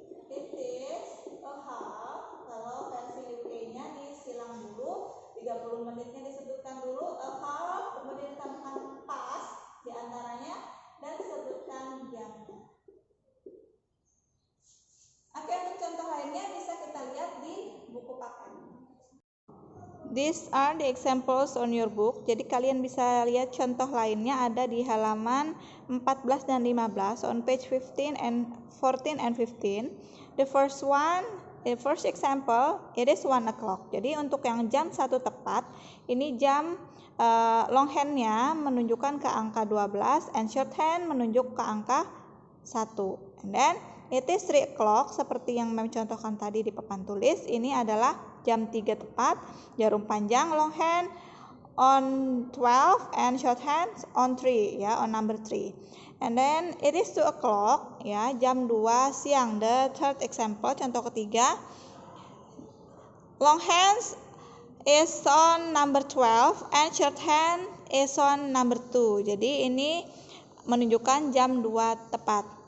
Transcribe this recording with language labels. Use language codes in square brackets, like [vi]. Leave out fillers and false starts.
[en] it is a half [id] kalau versi UK-nya disilang dulu, 30 menitnya disebutkan dulu, a half, kemudian ditambahkan past di antaranya dan disebutkan jamnya. Oke, untuk contoh lainnya bisa kita lihat di buku paket. [en] These are the examples on your book. [id] Jadi kalian bisa lihat contoh lainnya ada di halaman 14 dan 15 [en] on page 14 and 15. The first example, it is 1 o'clock. [id] Jadi untuk yang jam 1 tepat, ini jam longhand-nya menunjukkan ke angka 12 and shorthand menunjuk ke angka 1. [en] And then it is 3 o'clock [id] seperti yang Mem contohkan tadi di papan tulis. Ini adalah jam 3 tepat, jarum panjang longhand [en] on 12 and shorthand on 3 [id] ya, [en] on number 3. And then it is 2 o'clock ya, [id] jam 2 siang. [en] The third example, [id] contoh ketiga, [en] longhand is on number 12 and shorthand is on number 2. [id] Jadi ini menunjukkan jam 2 tepat.